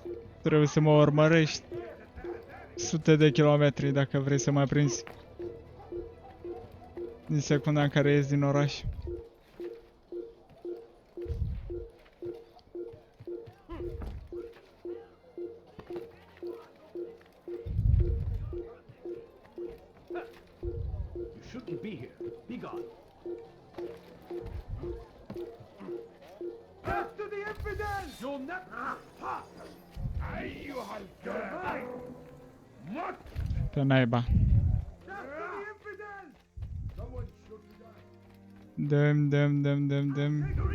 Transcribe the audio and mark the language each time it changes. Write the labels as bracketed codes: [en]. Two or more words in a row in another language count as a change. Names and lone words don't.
[ro] Trebuie să mă urmărești sute de kilometri dacă vrei să mă prinzi. Din secunda în care ies din oraș. [en] You shouldn't be here. Be gone. Back to the infidels! You'll never... [ar] أيها الجبار مت [ro] Pe naiba. Dăm.